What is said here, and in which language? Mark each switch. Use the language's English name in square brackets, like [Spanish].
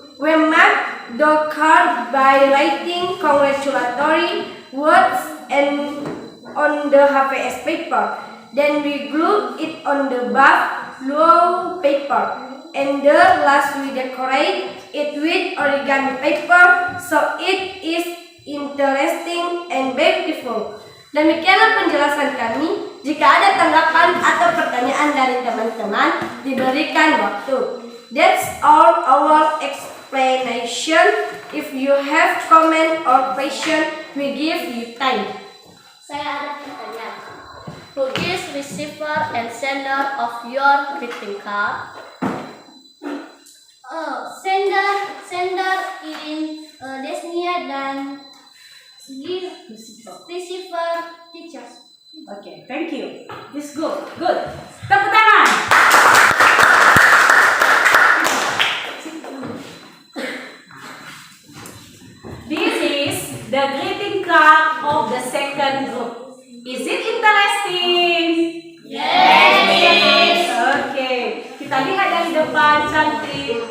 [English] We make the card by writing congratulatory words and on the ABS paper. Then we glue it on the buffalo paper. And the last we decorate it with origami paper, so it is interesting and beautiful. [Indonesian] Demikianlah penjelasan kami. Jika ada tanggapan atau pertanyaan dari teman-teman, diberikan waktu. [English] That's all our explanation. If you have comment or question, we give you time. [Indonesian] Saya ada pertanyaan. [English] Who is receiver and sender of your greeting card? Sender in Desnia dan receiver teachers. Okay, thank you. This good. Good. [Indonesian] Tepuk tangan. [English] This is the greeting card of the second group. Is it interesting? Yes. Okay. [Indonesian] Kita lihat dari depan cantik.